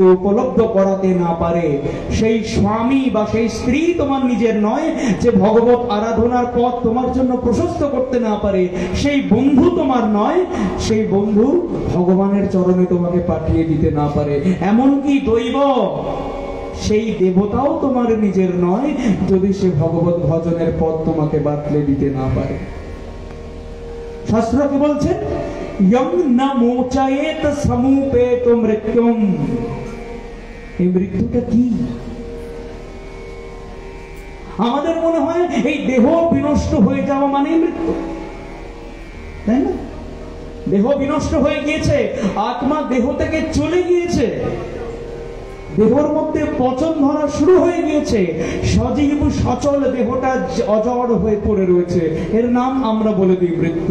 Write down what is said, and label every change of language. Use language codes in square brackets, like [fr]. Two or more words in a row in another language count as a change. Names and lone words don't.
[bn] উপলব্ধ করাতে না পারে, সেই স্বামী বা সেই স্ত্রী তোমার নিজের নয় যে ভগবত আরাধনার পথ তোমার জন্য প্রশস্ত করতে না পারে, সেই বন্ধু তোমার নয় সেই বন্ধু ভগবানের চরণে তোমাকে পাঠিয়ে দিতে না পারে, এমনকি দৈব সেই দেবতাও তোমার নিজের নয় যদি সে ভগবত ভজনের পথ তোমাকে বাতলে দিতে না পারে। শাস্ত্র কি বলছে? [sa] यं न मोचयेत समुपेत मृत्युम। [bn] এই মৃত্যুটা কি? আমাদের মনে হয় এই দেহ বিনষ্ট হয়ে যাওয়া মানে মৃত্যু, তাই না? দেহ বিনষ্ট হয়ে গিয়েছে, আত্মা দেহ থেকে চলে গিয়েছে, দেহের মধ্যে পচন ধরা শুরু হয়ে গিয়েছে, সজীব সচল দেহটা অজড় হয়ে পড়ে রয়েছে, এর নাম আমরা বলে দিই মৃত্যু।